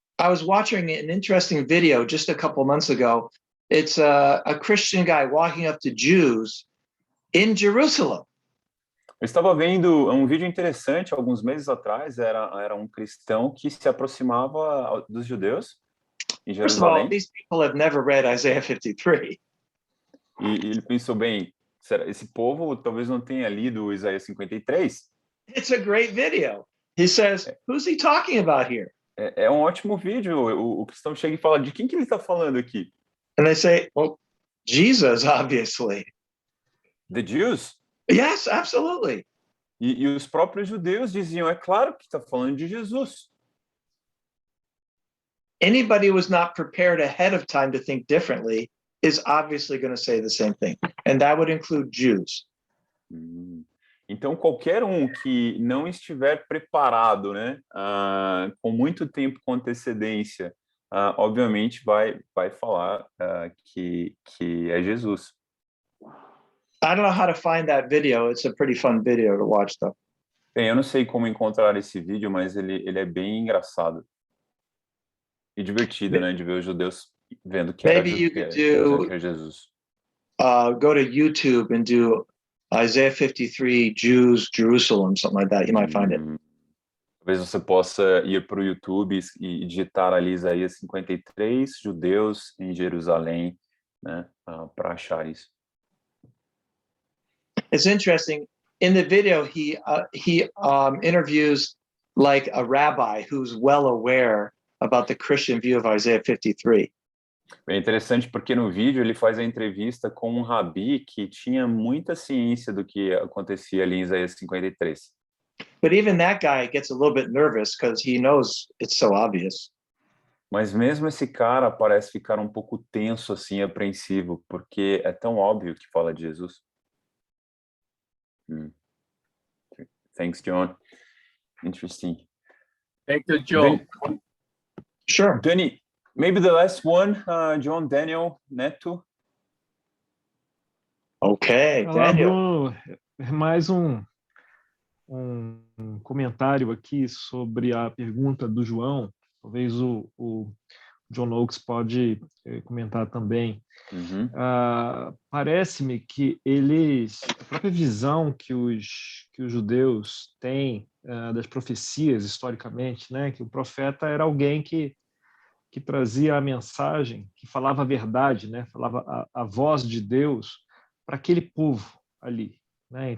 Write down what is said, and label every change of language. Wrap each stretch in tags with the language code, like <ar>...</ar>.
<en>I was watching an interesting video just a couple months ago. It's a Christian guy walking up to Jews in Jerusalem.</en> <pt>Eu estava vendo um vídeo interessante alguns meses atrás, era um cristão que se aproximava dos judeus em</pt> <en>First of all,</en> <pt>Jerusalém.</pt> <en>these people have never read Isaiah 53.</en> <pt>E ele pensou, bem, esse povo talvez não tenha lido Isaías 53.</pt> <en>It's a great video. He says, who's he talking about here?</en> <pt>É um ótimo vídeo. O cristão chega e fala, de quem que ele está falando aqui?</pt> <en>And they say, well, Jesus, obviously. The Jews? Yes, absolutely.</en> <pt>E os próprios judeus diziam, é claro que está falando de Jesus.</pt> <en>Anybody who was not prepared ahead of time to think differently is obviously going to say the same thing. And that would include Jews.</en> <pt>Então, qualquer um que não estiver preparado, né, com muito tempo com antecedência, obviamente vai falar que é Jesus.</pt> <en>I don't know how to find that video. It's a pretty fun video to watch, though.</en> <pt>Bem, eu não sei como encontrar esse vídeo, mas ele é bem engraçado e divertido, né, de ver os judeus vendo que era,</pt> <en>Maybe you could</en> <pt>que</pt> <en>do</en> <pt>era Jesus.</pt> <en>go to YouTube and do Isaiah 53 Jews Jerusalem, something like that. You might find it.</en> <pt>Talvez você possa ir para o YouTube e digitar ali Isaías 53, judeus em Jerusalém, né, para achar isso.</pt> <en>It's interesting. In the video, he interviews like a rabbi who's well aware about the Christian view of Isaiah 53.</en> <pt>É interessante porque no vídeo ele faz a entrevista com um rabi que tinha muita ciência do que acontecia ali em Isaías 53.</pt> <en>But even that guy gets a little bit nervous because he knows it's so obvious.</en> <pt>Mas mesmo esse cara parece ficar um pouco tenso, assim, apreensivo, porque é tão óbvio que fala de Jesus.</pt> <en>Thanks, John. Interesting. Thank you, Joe. Sure. Danny, maybe the last one, John, Daniel, Neto. Okay,</en> <pt>Olá, Daniel. Bruno. Mais um comentário aqui sobre a pergunta do João. Talvez o John Oakes pode comentar também. Parece-me que a própria visão que os judeus têm das profecias historicamente, né, que o profeta era alguém que trazia a mensagem, que falava a verdade, né, falava a voz de Deus para aquele povo ali, né?</pt>